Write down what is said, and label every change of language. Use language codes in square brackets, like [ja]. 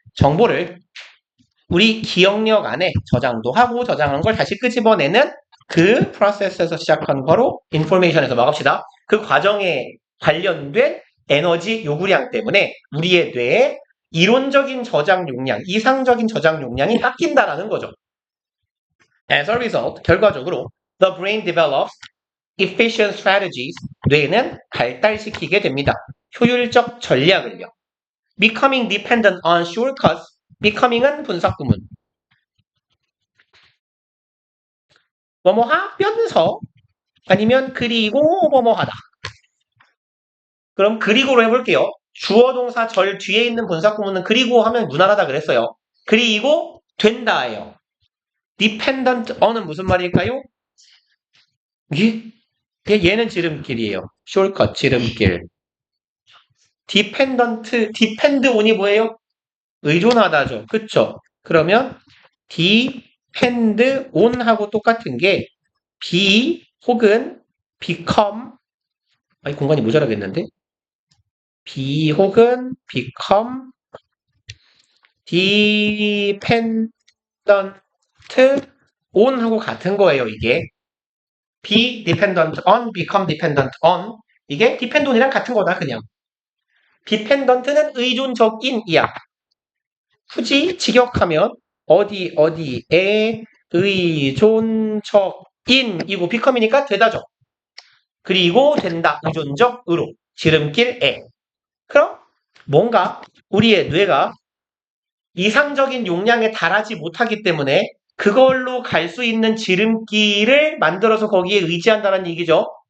[ko] 정보를 우리 기억력 안에 저장도 하고 저장한 걸 다시 끄집어내는 그 프로세스에서 시작한 거로 인포메이션에서 막읍시다. 그 과정에 관련된 에너지 요구량 때문에 우리의 뇌에 이론적인 저장 용량, 이상적인 저장 용량이 깎인다라는 거죠. [en] As a result, [ko] 결과적으로 [en] the brain develops efficient strategies, [ko] 뇌는 발달시키게 됩니다. 효율적 전략을요. [en] Becoming dependent on shortcuts, becoming은 [ko] 분사구문. 뭐뭐하면서 아니면 그리고 뭐뭐하다. 그럼 그리고로 해볼게요. 주어 동사 절 뒤에 있는 분사구문은 그리고 하면 무난하다 그랬어요. 그리고 된다예요. dependent on은 무슨 말일까요? 얘는 지름길이에요. shortcut 지름길. depend on이 뭐예요? 의존하다죠. 그쵸? 그러면 depend on하고 똑같은 게 be 혹은 become 아니 공간이 모자라겠는데? [en] be [ko] 혹은 [en] become dependent on [ko] 하고 같은 거예요, 이게. [en] be dependent on, become dependent on [ko] 이게 dependon이랑 같은 거다, 그냥. dependent는 의존적인이야. 굳이 직역하면 어디에 의존적인이고 become이니까 되다죠. 그리고 된다, 의존적으로. 지름길에. 그럼 뭔가 우리의 뇌가 이상적인 용량에 달하지 못하기 때문에 그걸로 갈 수 있는 지름길을 만들어서 거기에 의지한다는 얘기죠.